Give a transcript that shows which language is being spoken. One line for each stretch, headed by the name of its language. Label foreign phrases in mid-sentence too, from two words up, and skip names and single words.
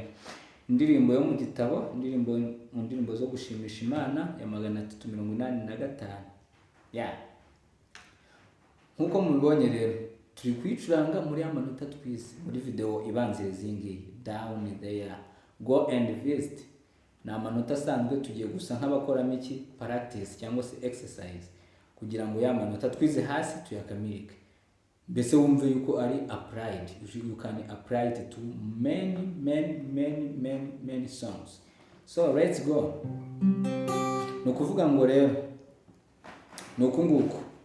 Kinyarwanda: Indirimbo yo mu gitabo, mu ndirimbo zo gushimisha Imana ya 385. Yeah. Nkuko mubibonye rero turi kwicuranga muri amanota twize muri video ibanziriza iyi
English: down there. Go and visit.
Kinyarwanda: Na amanota asanzwe tugiye gusa nk'abakoramo iki practice cyangwa se exercise kugira ngo ya manota twize hasi tuyakamirike. Mbese wumve yuko ari applied.
English: You can apply it to many songs. So let's go.
Kinyarwanda: No kuvuga ngo rero nuko nguko